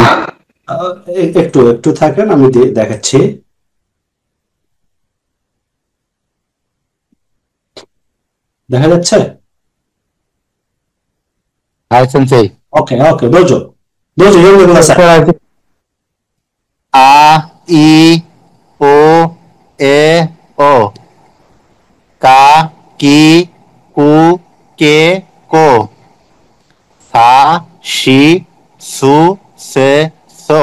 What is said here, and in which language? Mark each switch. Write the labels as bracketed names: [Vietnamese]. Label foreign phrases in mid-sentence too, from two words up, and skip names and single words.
[Bangla] একটু একটু থাকেন, আমি দেখাচ্ছি। দেখা যাচ্ছে? [Japanese] はい先生. [English] okay okay, [Japanese] どうぞどうぞ読んでください。あ、い、お、え、お. か、き、く、け、こ. さ、し、す、せ、そ.